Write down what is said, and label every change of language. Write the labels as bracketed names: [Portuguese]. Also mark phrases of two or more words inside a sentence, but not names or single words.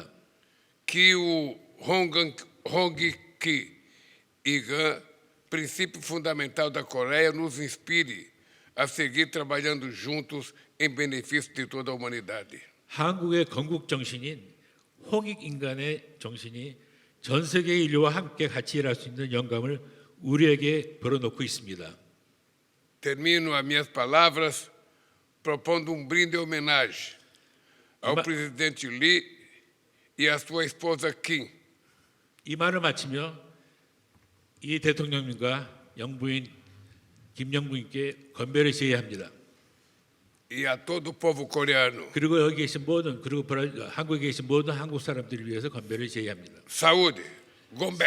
[Portuguese] Que o Hongik Igan, princípio fundamental da Coreia, nos inspire a seguir trabalhando juntos em benefício de toda a humanidade. [Korean] 한국의 건국 정신인 홍익 인간의 정신이 전 세계 인류와 함께 같이 일할 수 있는 영감을 우리에게 벌어놓고 있습니다. [Portuguese] Termino as minhas palavras propondo brinde em homenagem ao presidente Lee e à sua esposa Kim. [Korean] 이 말을 마치며 이 대통령님과 영부인 김영부인께 건배를 제의합니다. [Portuguese] E a todo o povo coreano. [Korean] 그리고 여기 계신 모든 한국에 계신 모든 한국 사람들을 위해서 건배를 제의합니다. [Portuguese] Saúde. Gombé.